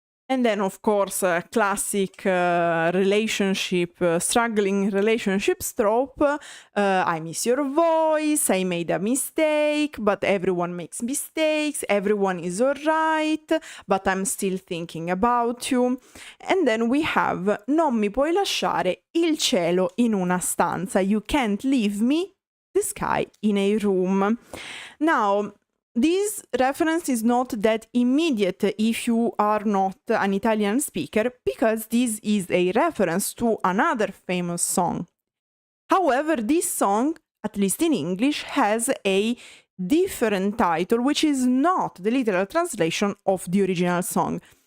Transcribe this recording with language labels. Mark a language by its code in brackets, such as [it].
[en] And then, of course, classic relationship, struggling relationship trope. I miss your voice, I made a mistake, but everyone makes mistakes, everyone is alright, but I'm still thinking about you. And then we have [it] non mi puoi lasciare il cielo in una stanza. [en] You can't leave me, the sky in a room. Now, this reference is not that immediate if you are not an Italian speaker, because this is a reference to another famous song. However, this song, at least in English, has a different title, which is not the literal translation of the original song.